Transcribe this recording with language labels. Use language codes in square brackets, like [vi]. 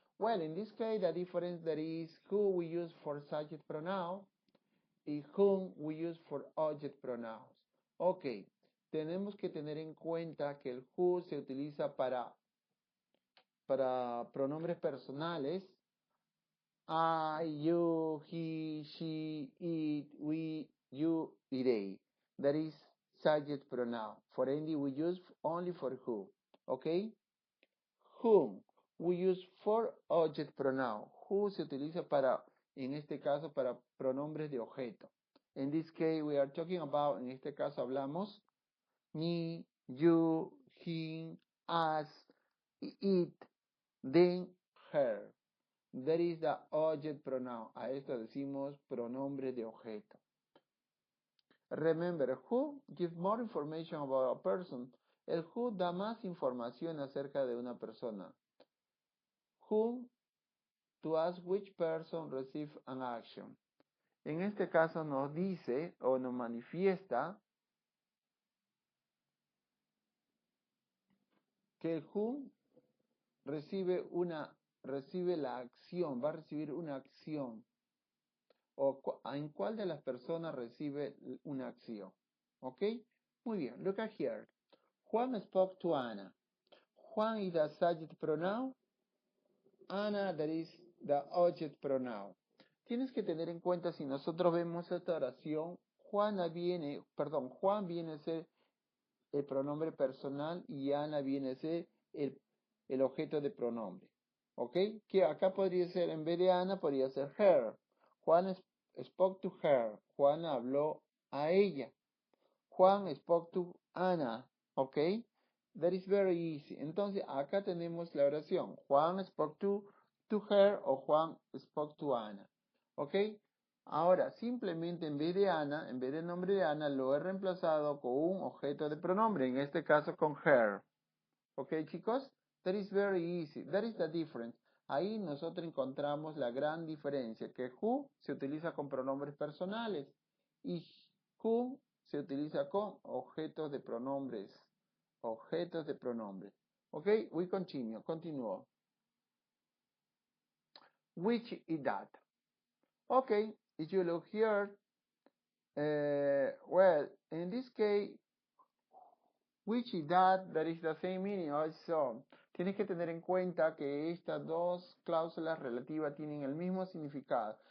[en] Well, in this case, the difference that is who we use for subject pronoun y whom we use for object pronouns. [es] Ok, tenemos que tener en cuenta que el who se utiliza para pronombres personales. [en] I, you, he, she, it, we, you, y they. That is subject pronoun. For Andy, we use only for who. Okay? Whom. We use for object pronoun. [es] Who se utiliza para, en este caso, para pronombres de objeto. [en] In this case, we are talking about, [es] en este caso hablamos, [en] me, you, him, us, it, them, her. That is the object pronoun. [es] A esto decimos pronombre de objeto. [en] Remember, who gives more information about a person. [es] El who da más información acerca de una persona. [en] Who, to ask which person receives an action. [es] En este caso nos dice o nos manifiesta que el who recibe la acción, va a recibir una acción. O en cuál de las personas recibe una acción. [en] ¿Ok? [es] Muy bien, [en] look at here. Juan spoke to Anna. Juan is the subject pronoun. Anna, that is the object pronoun. [es] Tienes que tener en cuenta, si nosotros vemos esta oración, Juan viene a ser el pronombre personal y Ana viene a ser el objeto de pronombre. ¿Ok? Que acá podría ser, en vez de Ana, podría ser her. [en] Juan spoke to her. [es] Juan habló a ella. [en] Juan spoke to Anna. ¿Ok? That is very easy. [es] Entonces, acá tenemos la oración. [en] Juan spoke to her o Juan spoke to Anna. ¿Ok? [es] Ahora, simplemente en vez de Ana, en vez del nombre de Ana, lo he reemplazado con un objeto de pronombre, en este caso con her. ¿Ok, chicos? [en] That is very easy. That is the difference. [es] Ahí nosotros encontramos la gran diferencia, que who se utiliza con pronombres personales y who se utiliza con objetos de pronombres. Objetos de pronombres. ¿Ok? [en] We continue. [es] Continuo. [en] Which is that? Okay, if you look here, well, in this case, which is that is the same meaning also. [es] Tienes que tener en cuenta que estas dos cláusulas relativas tienen el mismo significado.